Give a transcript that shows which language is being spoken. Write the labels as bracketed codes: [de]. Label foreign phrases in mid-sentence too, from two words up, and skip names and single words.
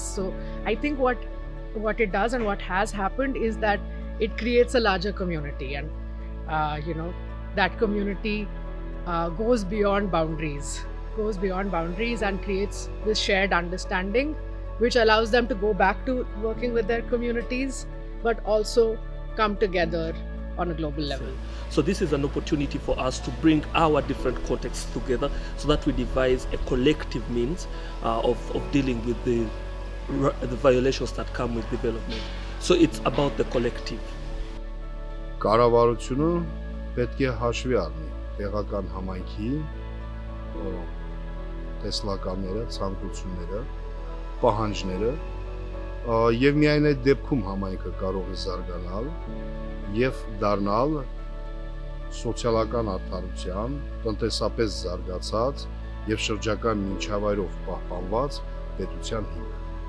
[en] So I think what it does and what has happened is that it creates a larger community, and that community goes beyond boundaries and creates this shared understanding, which allows them to go back to working with their communities, but also come together on a global level. So this is an opportunity for us to bring our different contexts together so that we devise a collective means of dealing with the violations that come with development. So it's about the collective. [hy] Կառավարությունը պետք է հաշվի առնի տեղական համայնքի տեսլականները, ցանկությունները, պահանջները, եւ միայն այդ դեպքում համայնքը կարող է զարգանալ եւ դառնալ սոցիալական արդարության, տնտեսապես զարգացած եւ շրջակա միջավայրով պահպանված պետության հիմք։